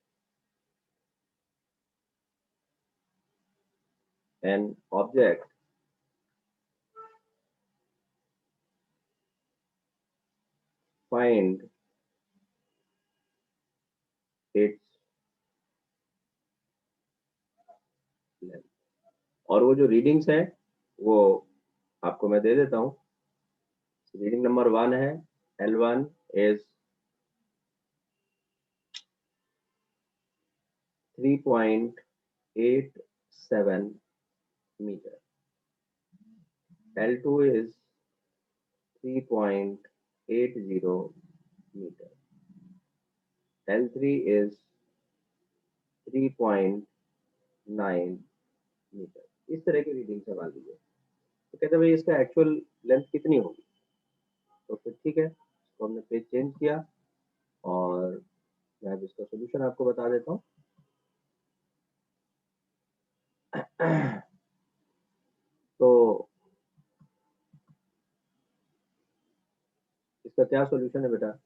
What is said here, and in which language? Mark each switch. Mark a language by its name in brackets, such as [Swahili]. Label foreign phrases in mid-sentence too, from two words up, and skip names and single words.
[English] an object find its length। [Hindi] और वो जो रीडिंग्स है वो आपको मैं दे देता हूँ। [English] reading number 1 है L1 is 3.87 meter, L2 is 3.80 meter, L3 is 3.9 मीटर। [Hindi] इस तरह की रीडिंग से मान लीजिए, तो कहते हैं भाई इसका [English] actual length [Hindi] कितनी होगी। तो फिर ठीक है, इसको हमने [English] page change [Hindi] किया और मैं अब इसका सोल्यूशन आपको बता देता हूँ। तो इसका क्या सॉल्यूशन है बेटा।